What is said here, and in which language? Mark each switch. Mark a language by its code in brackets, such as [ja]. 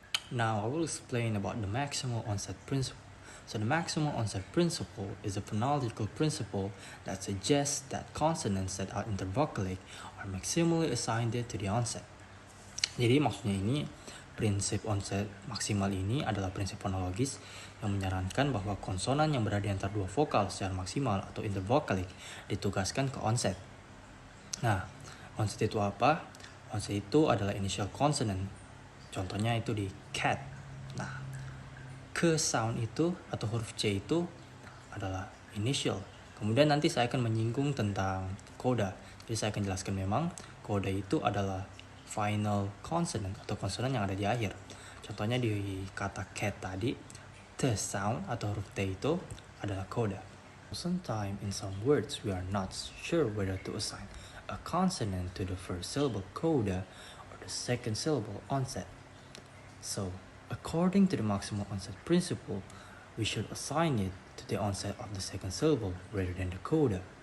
[en] Now I will explain about the maximal onset principle. So the maximal onset principle is a phonological principle that suggests that consonants that are intervocalic are maximally assigned to the onset. [id] Jadi maksudnya ini, prinsip onset maksimal ini adalah prinsip fonologis yang menyarankan bahwa konsonan yang berada di antara dua vokal secara maksimal atau intervokalik ditugaskan ke onset. Nah, onset itu apa? Onset itu adalah [en] initial consonant. [id] Contohnya itu di cat. Nah, ke sound itu atau huruf C itu adalah initial. Kemudian nanti saya akan menyinggung tentang coda. Jadi saya akan jelaskan memang coda itu adalah [en] final consonant [id] atau konsonan yang ada di akhir. Contohnya di kata cat tadi, [en] the sound [id] atau huruf T itu adalah coda. [en] Sometimes in some words we are not sure whether to assign a consonant to the first syllable coda or the second syllable onset. So, according to the maximal onset principle, we should assign it to the onset of the second syllable rather than the coda.